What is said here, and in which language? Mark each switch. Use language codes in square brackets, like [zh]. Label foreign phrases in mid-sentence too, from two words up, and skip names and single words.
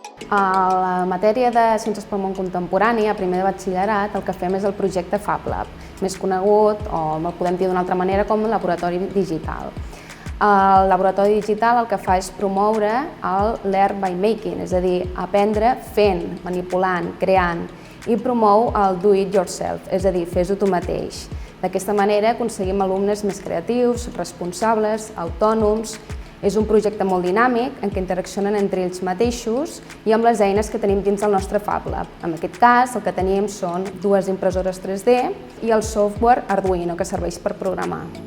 [ca] A la matèria de Ciències pel món contemporani, a primer de batxillerat, el que fem és el projecte FabLab, més conegut, o el podem dir d'una altra manera, com el laboratori digital. El laboratori digital el que fa és promoure el [en] learn by making, [ca] és a dir, aprendre fent, manipulant, creant, i promou el [en] do it yourself, [ca] és a dir, fes-ho tu mateix. D'aquesta manera aconseguim alumnes més creatius, responsables, autònoms. És un projecte molt dinàmic en què interaccionen entre ells mateixos i amb les eines que tenim dins del nostre FabLab. En aquest cas, el que tenim són 2 impressores 3D i el software Arduino, que serveix per programar.